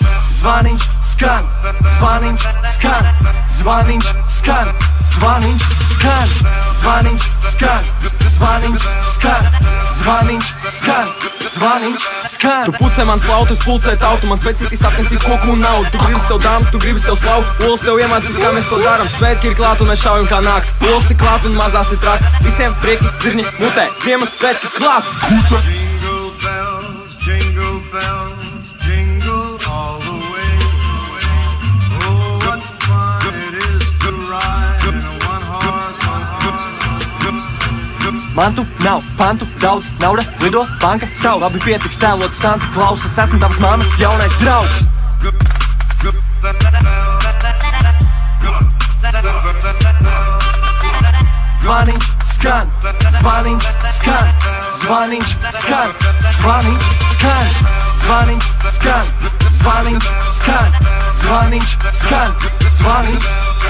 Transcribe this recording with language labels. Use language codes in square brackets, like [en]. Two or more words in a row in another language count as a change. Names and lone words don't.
[lv] Zvaniņš skan, zvaniņš skan, zvaniņš skan, zvaniņš skan, zvaniņš skan, zvaniņš skan, zvaniņš skan, zvaniņš skan. Tu pucē man flautas, pulcē tautu, man svecītis apnesīs koku un naudu. Tu gribi sev dāmu, tu gribi sev slavu, olas tev iemācīs, kā mēs to daram. Svētki ir klāt un mēs šaujam kā nāks. Olas ir klāt un mazās ir traks. Visiem prieki, zirņi, mutē, Ziemassvētki klāt. [en] Jingle bells, jingle bells, jingle all the way. Oh, what fun it is to ride in a one-horse. [lv] Mantu nav, pantu daudz, nauda lido, banka savs. Labi pietiks tēlot Santa Klausu, es esmu tavas mammas jaunais draugs. Zvaniņš skan, zvaniņš skan, zvaniņš skan, zvaniņš skan, zvaniņš skan, zvaniņš skan, zvaniņš skan, zvaniņš